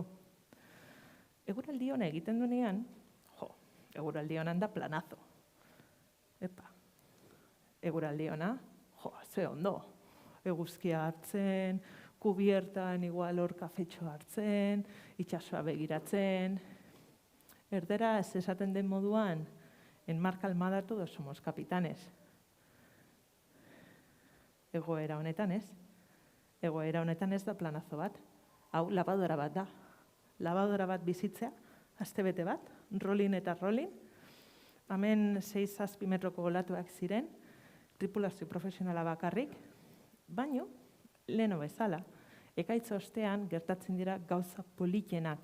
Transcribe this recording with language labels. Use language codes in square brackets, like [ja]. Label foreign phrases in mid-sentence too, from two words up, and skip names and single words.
[eu] Eguraldi hona egiten duenean, eguraldi honan da planazo. Eguraldi hona, ze ondo. Eguzkia hartzen, kubiertan igual hor kafetxo hartzen, itxasoa begiratzen. Erderaz esaten den moduan, [es] en mar calmada todos somos capitanes. [eu] Egoera honetan ez. Egoera honetan ez da planazo bat. Hau, labadora bat da. Labadora bat bizitzea, astebete bat, rolling eta rolling. Hemen 6-7 metroko olatuak ziren, tripulazio profesionala bakarrik, baino, leheno bezala, ekaitz ostean gertatzen dira gauza politenak.